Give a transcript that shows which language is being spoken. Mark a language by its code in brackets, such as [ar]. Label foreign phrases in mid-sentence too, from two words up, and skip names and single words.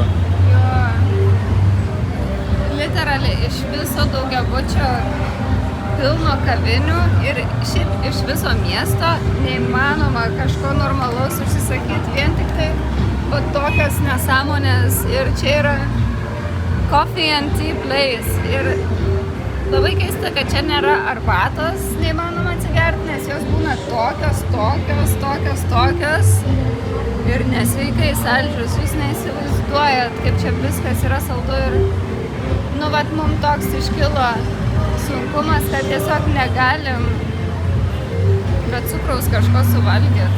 [lt] Jo. Literaliai iš viso daugiabučio pilno kavinių ir šiaip iš viso miesto neįmanoma kažko normalaus užsisakyti, vien tik tai o tokias nesąmonės. Ir čia yra [en] coffee and tea place. [lt] Ir labai keista, kad čia nėra arbatos neįmanoma atsigerti, nes jos būna tokios ir nesveikai saldžios. Jūs neįsivaizduojat, kaip čia viskas yra saldu ir Nu, vat mums toks iškilo sunkumas, kad tiesiog negalim be cukraus kažko suvalgyti.